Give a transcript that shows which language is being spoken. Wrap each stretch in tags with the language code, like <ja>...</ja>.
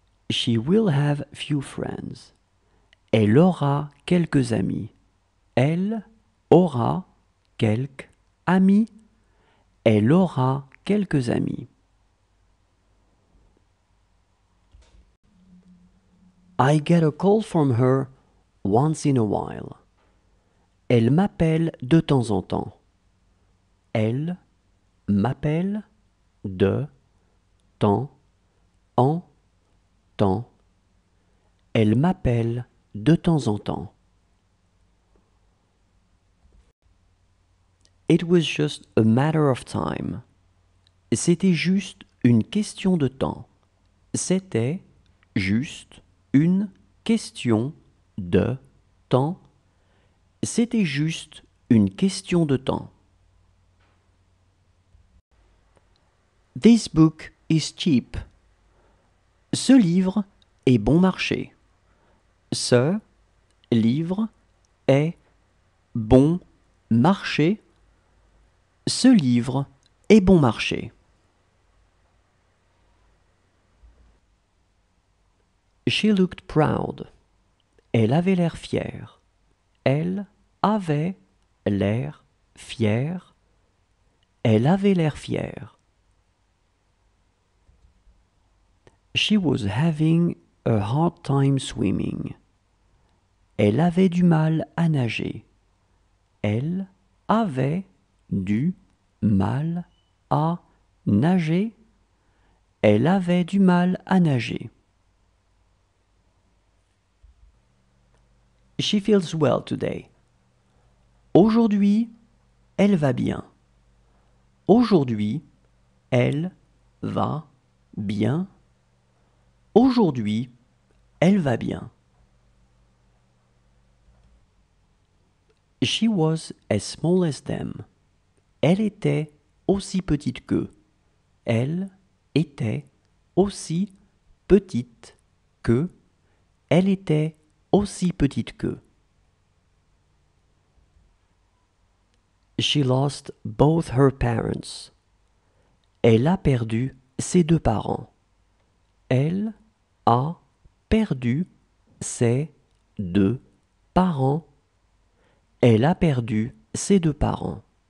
<en>She will have few friends.</en> <fr>Elle aura quelques amis. Elle aura quelques amis. Elle aura quelques amis.</fr> <en>I get a call from her once in a while.</en> <fr>Elle m'appelle de temps en temps. Elle m'appelle de temps en temps. Elle m'appelle de temps en temps.</fr> <en>It was just a matter of time.</en> <fr>C'était juste une question de temps. C'était juste une question de temps. C'était juste une question de temps.</fr> <en>This book is cheap.</en> <fr>Ce livre est bon marché. Ce livre est bon marché. Ce livre est bon marché.</fr> <en>She looked proud.</en> <fr>Elle avait l'air fière. Elle avait l'air fière. Elle avait l'air fière.</fr> <en>She was having a hard time swimming.</en> <fr>Elle avait du mal à nager. Elle avait du mal à nager. Elle avait du mal à nager.</fr> <en>She feels well today.</en> <fr>Aujourd'hui, elle va bien. Aujourd'hui, elle va bien. Aujourd'hui, elle va bien.</fr> <en>She was as small as them.</en> <fr>Elle était aussi petite qu'eux. Elle était aussi petite que. Elle était aussi petite qu'eux.</fr> <en>She lost both her parents.</en> <fr>Elle a perdu ses deux parents. Elle a perdu ses deux parents. Elle a perdu ses deux parents.</fr>